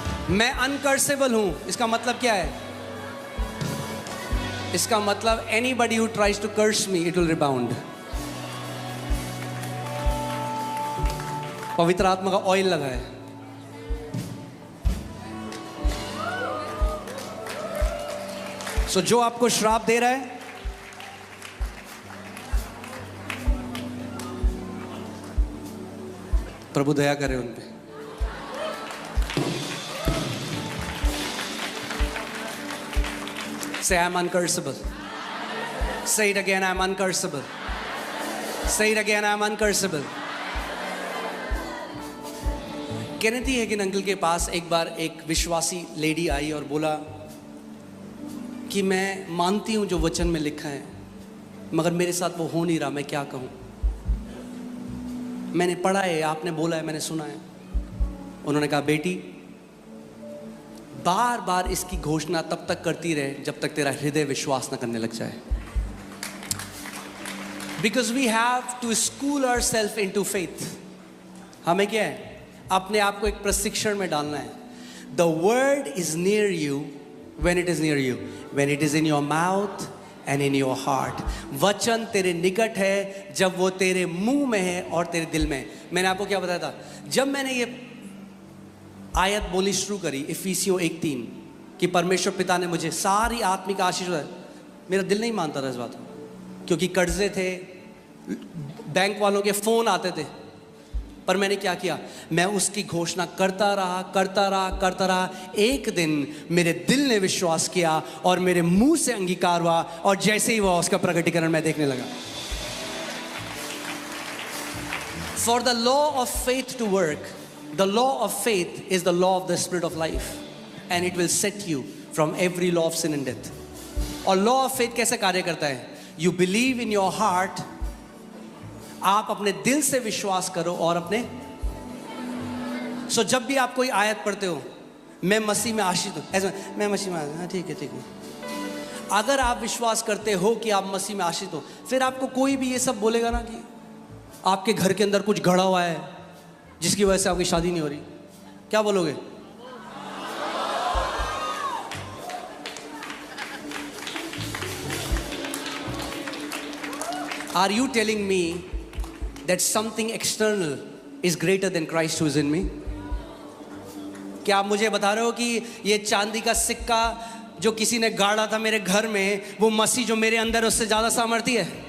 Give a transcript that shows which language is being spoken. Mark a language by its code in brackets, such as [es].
[hi] मैं अनकर्सेबल हूं, इसका मतलब क्या है? इसका मतलब [en] anybody who tries to curse me, it will rebound. [hi] पवित्र आत्मा का ऑयल लगा है। सो जो आपको श्राप दे रहा है, प्रभु दया करे उन पे। [en] Say, I'm uncursable. Say it again, I'm uncursable. Say it again, I'm uncursable. [hi] केनेथी हेगिन uncle के पास एक बार एक विश्वासी लेडी आई और बोला कि मैं मानती हूँ जो वचन में लिखा है, मगर मेरे साथ वो हो नहीं रहा, मैं क्या कहूँ। मैंने पढ़ा है, आपने बोला है, मैंने सुना है। उन्होंने कहा, बेटी बार बार इसकी घोषणा तब तक करती रहे जब तक तेरा हृदय विश्वास न करने लग जाए। [en] Because we have to school ourselves into faith. [hi] हमें क्या है, अपने आप को एक प्रशिक्षण में डालना है। [en] The word is near you when it is near you, when it is in your mouth and in your heart. [hi] वचन तेरे निकट है जब वो तेरे मुंह में है और तेरे दिल में है। मैंने आपको क्या बताया था, जब मैंने ये आयत बोली शुरू करी इफिसियों 1:3 कि परमेश्वर पिता ने मुझे सारी आत्मिक आशीष, मेरा दिल नहीं मानता था इस बात को, क्योंकि कर्जे थे, बैंक वालों के फोन आते थे। पर मैंने क्या किया, मैं उसकी घोषणा करता रहा। एक दिन मेरे दिल ने विश्वास किया और मेरे मुंह से अंगीकार हुआ, और जैसे ही हुआ उसका प्रकटीकरण मैं देखने लगा। [en] For the law of faith to work, the law of faith is the law of the spirit of life, and it will set you from every law of sin and death. [hi] और [en] law of faith [hi] कैसे कार्य करता है? [en] You believe in your heart, [hi] आप अपने दिल से विश्वास करो और अपने जब भी आप कोई आयत पढ़ते हो, मैं मसीह में आशीष हूं, ऐसा मैं मसीह में, हाँ ठीक है। अगर आप विश्वास करते हो कि आप मसीह में आशीष हो, फिर आपको कोई भी ये सब बोलेगा ना कि आपके घर के अंदर कुछ गड़ा हुआ है जिसकी वजह से आपकी शादी नहीं हो रही, क्या बोलोगे? [en] Are you telling me that something external is greater than Christ who is in me? [hi] क्या आप मुझे बता रहे हो कि ये चांदी का सिक्का जो किसी ने गाड़ा था मेरे घर में, वो मसीह जो मेरे अंदर है उससे ज्यादा सामर्थी है?